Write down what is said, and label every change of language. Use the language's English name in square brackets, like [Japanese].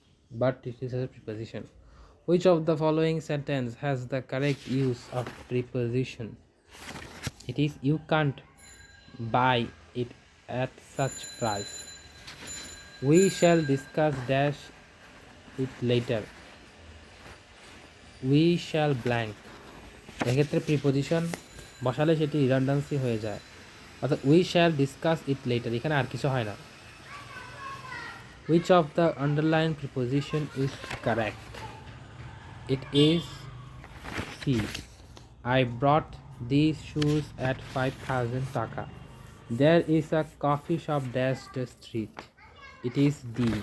[English] But it is a preposition. Which of the following sentence has the correct use of preposition? It is you can't buy it at such price. We shall discuss dash it later. We shall blank. [Bangla] এক্ষেত্রে preposition বসালে সেটি redundancy হয়ে যায়, অর্থাৎ [English] we shall discuss it later, [Bangla] এখানে আর কিছু হয় না। [English] Which of the underlined preposition is correct? It is C. I brought these shoes at 5,000 taka. There is a coffee shop dash the street. It is D.